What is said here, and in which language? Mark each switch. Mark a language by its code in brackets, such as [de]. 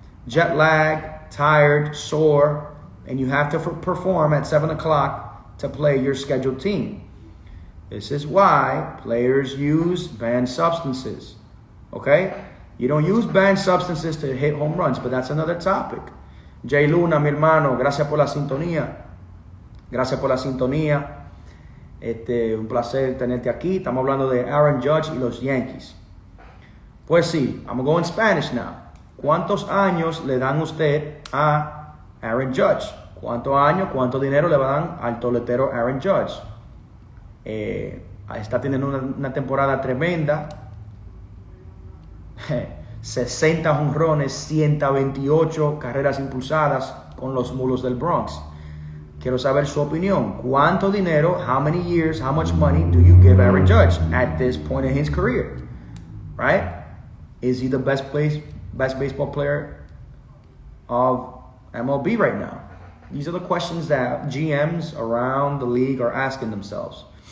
[en] Jet lag, tired, sore, and you have to perform at 7 o'clock to play your scheduled team. This is why players use banned substances, okay? You don't use banned substances to hit home runs, but that's another topic. [es] Jay Luna, mi hermano, gracias por la sintonía. Gracias por la sintonía. Un placer tenerte aquí. Estamos hablando de Aaron Judge y los Yankees. Pues sí, [en] I'm going to go in Spanish now. [es] ¿Cuántos años le dan usted a Aaron Judge? ¿Cuántos años, cuánto dinero le dan al toletero Aaron Judge? Está teniendo una temporada tremenda. 60 jonrones, 128 carreras impulsadas con los Mulos del Bronx. Quiero saber su opinión. ¿Cuánto dinero, [en] how many years, how much money do you give Aaron Judge at this point in his career? Right? Is he the best baseball player of MLB right now? These are the questions that GMs around the league are asking themselves.